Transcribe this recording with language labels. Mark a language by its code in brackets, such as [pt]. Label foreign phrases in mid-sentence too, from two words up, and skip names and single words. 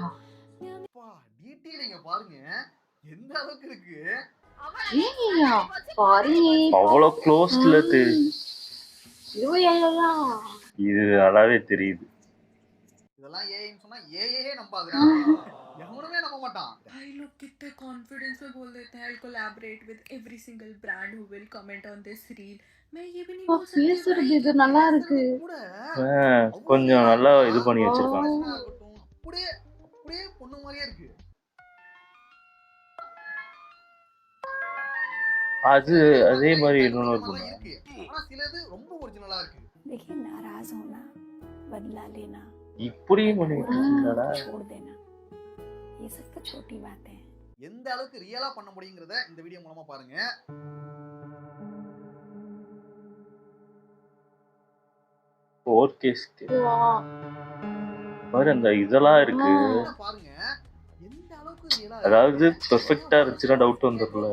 [ta] டீட்டெயிலிங்க பாருங்க எந்த அளவுக்கு இருக்கு. ஏய்யா பாருங்க. அவ்வளோ க்ளோஸ்ல இதுவையா? இது நல்லாவே தெரியுது. இதெல்லாம் ஏஐன்னு சொன்னா ஏஐயே நம்பாதுடா. எவனுமே நம்ப மாட்டான். [hi] भाई लोग कितने कॉन्फिडेंस में बोल देते हैं [en] I'll collaborate with every single brand who will comment on this reel. [hi] मैं ये भी नहीं बोल सकती [ta] பேசுறது இது நல்லா இருக்கு. கூட கொஞ்சம் நல்லா இது பண்ணி வச்சிருக்காங்க. ஆகட்டும் அப்படியே அப்படியே பொண்ணு மாதிரியே இருக்கு. அது அதே மாதிரி இன்னொன்னு நல்லா இருக்கு. ஆனா சிலது ரொம்ப ஒரிஜினலா இருக்கு. [hi] देखिए नाराज होना बदला लेना [ta] இப்படியும் பண்ணிட்டு இருக்கீங்களா? [hi] छोड़ देना ये सब तो छोटी बातें हैं. [ta] எந்த அளவுக்கு ரியலா பண்ண முடியுங்கிறத இந்த வீடியோ மூலமா பாருங்க. பாரு அந்த இதெல்லாம் இருக்கு. பாருங்க எந்த அளவுக்கு ரியலா அதாவது பெர்ஃபெக்ட்டா இருந்துச்சுன்னா டவுட் வந்துரும்ல.